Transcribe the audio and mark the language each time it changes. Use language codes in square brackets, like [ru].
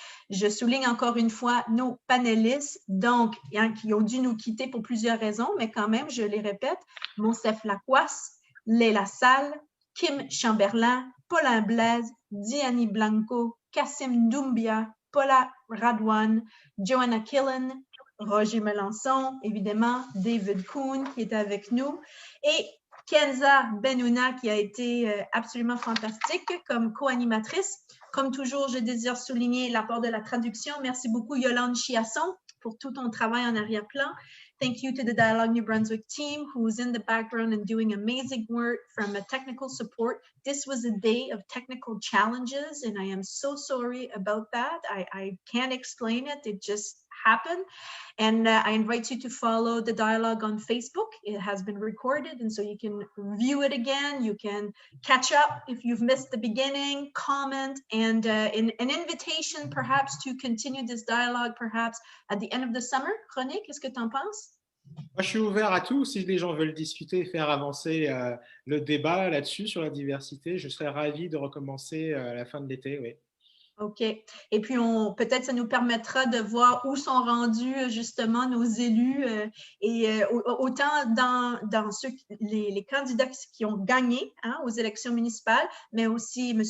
[fr] Je souligne encore une fois nos panélistes, donc, qui ont dû nous quitter pour plusieurs raisons, mais quand même, je les répète, Monsef Lacoisse, Léla Salle, Kim Chamberlain, Paulin Blaise, Diani Blanco, Kassim Doumbia, Paula Radwan, Joanna Killen, Roger Melançon, évidemment, David Kuhn qui est avec nous, et Kenza Benouna qui a été absolument fantastique comme co-animatrice. Comme toujours, je désire souligner l'apport de la traduction. Merci beaucoup Yolande Chiasson pour tout ton travail en arrière-plan. [en] Thank you to the Dialogue New Brunswick team who's in the background and doing amazing work from a technical support. This was a day of technical challenges and I am so sorry about that. I can't explain it. It just happened. And I invite you to follow the dialogue on Facebook. It has been recorded and so you can view it again. You can catch up if you've missed the beginning, comment, and an invitation perhaps to continue this dialogue perhaps at the end of the summer. [fr] René, qu'est-ce que tu en penses? Moi, je suis ouvert à tout. Si les gens veulent discuter et faire avancer le débat là-dessus, sur la diversité, je serais ravi de recommencer à la fin de l'été, oui. OK. Et puis, peut-être ça nous permettra de voir où sont rendus justement nos élus et autant dans les candidats qui ont gagné aux élections municipales, mais aussi M.